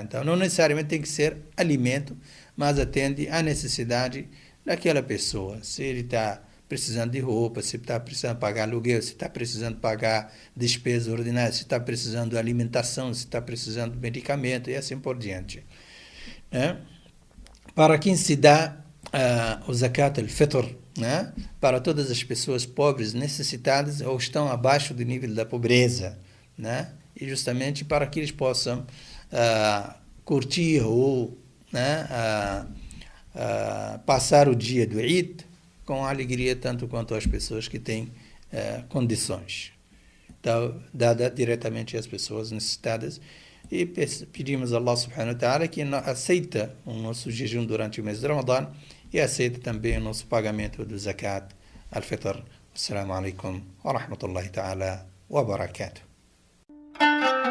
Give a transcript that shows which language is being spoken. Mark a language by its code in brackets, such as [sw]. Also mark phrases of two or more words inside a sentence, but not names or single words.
[pt] Então, não necessariamente tem que ser alimento, mas atende à necessidade daquela pessoa. Se ele está precisando de roupa, se está precisando pagar aluguel, se está precisando pagar despesas ordinárias, se está precisando de alimentação, se está precisando de medicamento e assim por diante. Para quem se dá o [ar] زكاة الفطر, [pt] né, para todas as pessoas pobres, necessitadas ou estão abaixo do nível da pobreza, né, e justamente para que eles possam curtir ou, né, passar o dia do Eid com alegria, tanto quanto as pessoas que têm condições. Então, dada diretamente às pessoas necessitadas, e pedimos a [ar] الله سبحانه وتعالى [pt] que aceita o nosso jejum durante o mês de Ramadã e aceita também o nosso pagamento do [ar] زكاة الفطر. السلام عليكم ورحمة الله تعالى وبركاته.